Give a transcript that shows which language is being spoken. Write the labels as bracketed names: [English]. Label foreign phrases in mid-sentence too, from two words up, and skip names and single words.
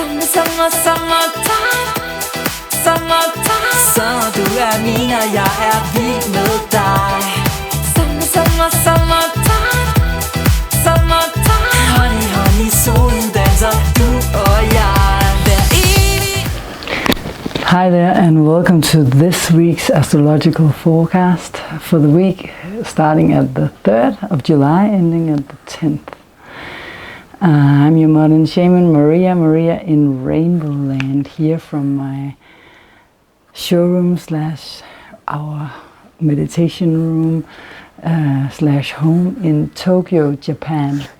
[Danish] Summertime, så du min og jeg vild med dig. [English] Summertime, honey, [Danish] solen danser, du og jeg. Hver evig. [English] Hi there and welcome to this week's astrological forecast for the week starting at the 3rd of July, ending at the 10th. I'm your modern shaman, Maria in RainbowLand, here from my showroom slash our meditation room slash home in Tokyo, Japan.